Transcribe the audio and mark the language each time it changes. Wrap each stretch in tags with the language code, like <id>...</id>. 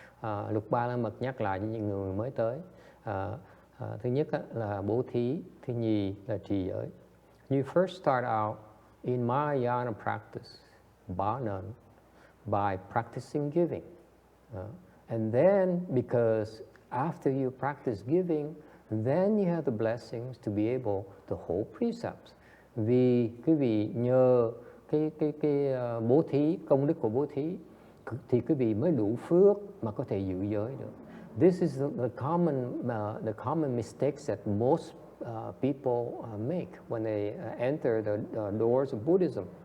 <vi>Luật Ba La Mật nhắc lại cho những người mới tới. Thứ nhất là bố thí, thứ nhì là trì giới.</vi> <en>You first start out in Mahayana practice, bar none, by practicing giving. And then, because after you practice giving, then you have the blessings to be able to hold precepts.</en> <vi>Vì quý vị nhờ cái bố thí, công đức của bố thí, thì quý vị mới đủ phước mà có thể giữ giới được.</vi> <en>This is the common mistakes that most people make when they enter the doors of Buddhism.</en>